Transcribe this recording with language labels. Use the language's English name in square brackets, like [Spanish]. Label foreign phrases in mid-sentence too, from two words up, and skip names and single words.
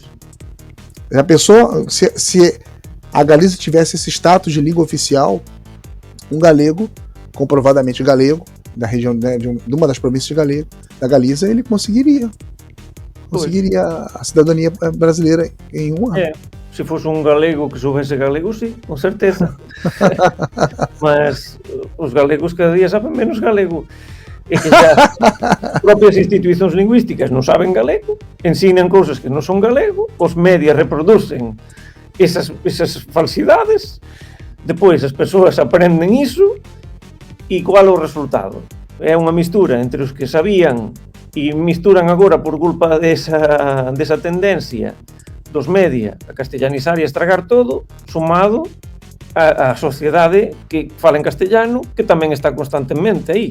[Portuguese] A pessoa, se a Galiza tivesse esse status de língua oficial, um galego, comprovadamente galego, da região, né, de uma das províncias da Galiza, ele conseguiria a cidadania brasileira em 1 ano. Se fosse um galego que soubesse galego, sim, com certeza. Mas os galegos cada dia sabem menos galego. É que já as próprias instituições linguísticas [Galician] non saben galego, ensinan cousas que non son galego, os medios reproducen esas falsidades, depois as persoas aprenden iso, [Portuguese] e qual é o resultado? [Galician] É unha mistura entre os que sabían e misturan agora por culpa desa tendencia dos media a castellanizar e a estragar todo, sumado a sociedade que fala en castellano, que tamén está constantemente aí.